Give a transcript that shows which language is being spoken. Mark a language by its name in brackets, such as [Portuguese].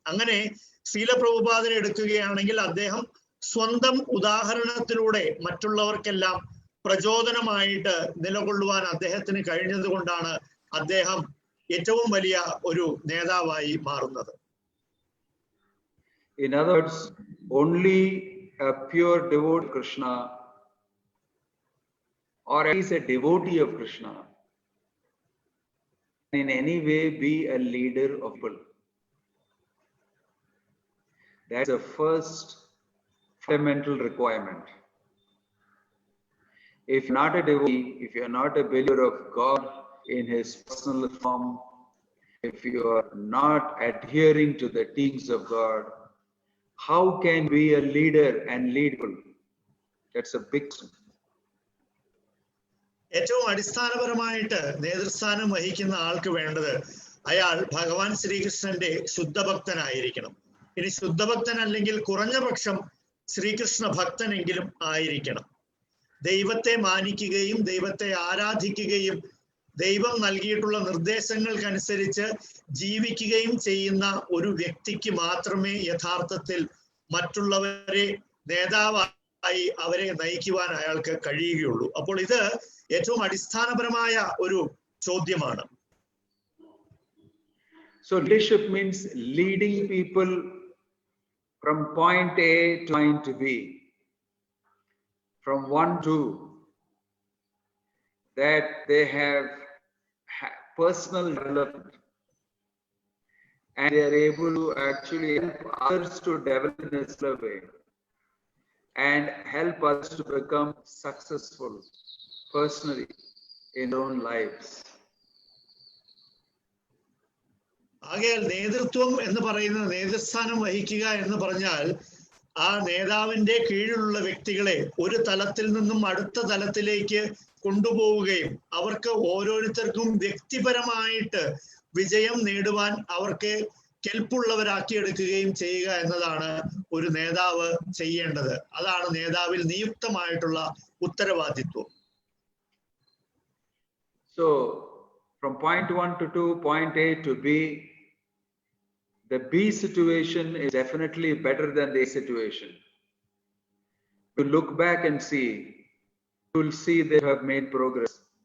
[Malayalam] അങ്ങനെ ശ്രീല പ്രഭുപാദരെ എടുക്കുകയാണെങ്കിൽ അദ്ദേഹം സ്വന്തം ഉദാഹരണത്തിലൂടെ മറ്റുള്ളവർക്കെല്ലാം പ്രചോദനമായിട്ട് നിലകൊള്ളുവാൻ അദ്ദേഹത്തിന് കഴിഞ്ഞത് കൊണ്ടാണ് അദ്ദേഹം ഏറ്റവും വലിയ ഒരു നേതാവായി മാറുന്നത്. [English] In other words, only a pure devotee of Krishna, or at least a devotee of Krishna, in any way be a leader of people. That's the first fundamental requirement. If you're not a devotee, if you're not a believer of God in his personal form, if you are not adhering to the teachings of God, how can we be a leader and lead people? That's a big thing. [Malayalam] ഏറ്റവും അടിസ്ഥാനപരമായിട്ട് നേതൃസ്ഥാനം വഹിക്കുന്ന ആൾക്ക് വേണ്ടത് അയാൾ ഭഗവാൻ ശ്രീകൃഷ്ണന്റെ ശുദ്ധഭക്തനായിരിക്കണം. ഇനി ശുദ്ധഭക്തൻ അല്ലെങ്കിൽ കുറഞ്ഞ പക്ഷം ശ്രീകൃഷ്ണ ഭക്തനെങ്കിലും ആയിരിക്കണം. ദൈവത്തെ മാനിക്കുകയും ദൈവത്തെ ആരാധിക്കുകയും ദൈവം നൽകിയിട്ടുള്ള നിർദ്ദേശങ്ങൾക്കനുസരിച്ച് ജീവിക്കുകയും ചെയ്യുന്ന ഒരു വ്യക്തിക്ക് മാത്രമേ യഥാർത്ഥത്തിൽ മറ്റുള്ളവരെ നേതാവായി അവരെ നയിക്കുവാൻ അയാൾക്ക് കഴിയുകയുള്ളൂ. അപ്പോൾ ഇത് ഏറ്റവും അടിസ്ഥാനപരമായ ഒരു ചോദ്യമാണ്. [English] So leadership means leading people from point A to point B, from 1 to 2, that they have personal development and they are able to actually help others to develop in a similar way and help others to become successful personally in their own lives. [Malayalam] ആകയാൽ നേതൃത്വം എന്ന് പറയുന്നത്, നേതൃസ്ഥാനം വഹിക്കുക എന്ന് പറഞ്ഞാൽ ആ നേതാവിന്റെ കീഴിലുള്ള വ്യക്തികളെ ഒരു തലത്തിൽ നിന്നും അടുത്ത തലത്തിലേക്ക് കൊണ്ടുപോവുകയും അവർക്ക് ഓരോരുത്തർക്കും വ്യക്തിപരമായിട്ട് വിജയം നേടുവാൻ അവർക്ക് കെൽപ്പുള്ളവരാക്കിയെടുക്കുകയും ചെയ്യുക എന്നതാണ് ഒരു നേതാവ് ചെയ്യേണ്ടത്. അതാണ് നേതാവിൽ നിയുക്തമായിട്ടുള്ള ഉത്തരവാദിത്വം. [English] So from point 1 to 2, point A to B, the B situation is definitely better than the A situation. To look back and see, you will see they have made progress.